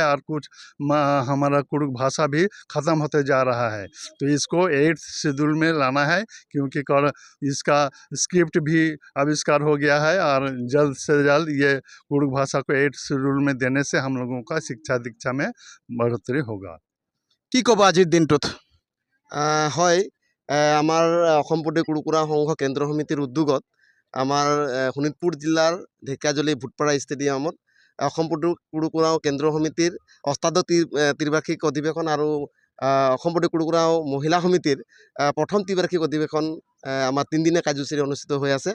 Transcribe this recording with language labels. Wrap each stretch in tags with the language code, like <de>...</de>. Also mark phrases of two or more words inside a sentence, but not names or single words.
<hi>और कुछ हमारा कुरुक भाषा भी ख़त्म होते जा रहा है। तो इसको 8th शेड्यूल में लाना है, क्योंकि इसका स्क्रिप्ट भी आविष्कार हो गया है। और जल्द से जल्द ये कुरुक भाषा को 8th शेड्यूल में देने से हम लोगों का शिक्षा दीक्षा में बढ़ोतरी होगा।</hi> <as>কি ক'ব আজিৰ দিনটোত? হয়, আমাৰ অসম প্ৰদেশ কুৰুক উৰাও সংঘ কেন্দ্ৰ সমিতিৰ উদ্যোগত আমাৰ শোণিতপুৰ জিলাৰ ঢেকিয়াজুলি ভোটপাৰা ষ্টেডিয়ামত অসম প্ৰদেশ কুৰুক উৰাও কেন্দ্ৰ সমিতিৰ অষ্টাদশ ত্ৰিবাৰ্ষিক অধিৱেশন আৰু অসম প্ৰদেশ কুৰুক উৰাও মহিলা সমিতিৰ প্ৰথম ত্ৰিবাৰ্ষিক অধিৱেশন আমাৰ 3 দিনীয়া কাৰ্যসূচী অনুষ্ঠিত হৈ আছে।</as>